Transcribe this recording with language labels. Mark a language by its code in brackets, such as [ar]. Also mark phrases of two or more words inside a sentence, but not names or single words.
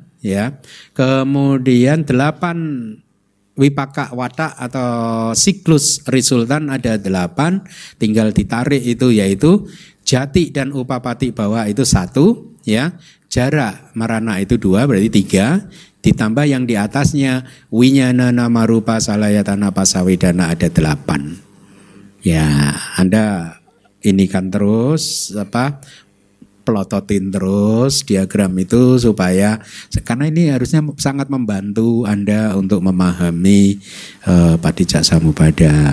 [id] Ya, kemudian 8 [pi] wipaka watak [id] atau siklus resultan ada 8, tinggal ditarik itu, yaitu jati dan [pi] upapati bawa [id] itu 1, ya, [pi] jara marana [id] itu 2, berarti 3, ditambah yang di atasnya [pi] winyana nama rupa salayatana pasawedana [id] ada 8. Ya, Anda ini kan terus pelototin terus diagram itu supaya, karena ini harusnya sangat membantu Anda untuk memahami [pi] Paticca Samuppada.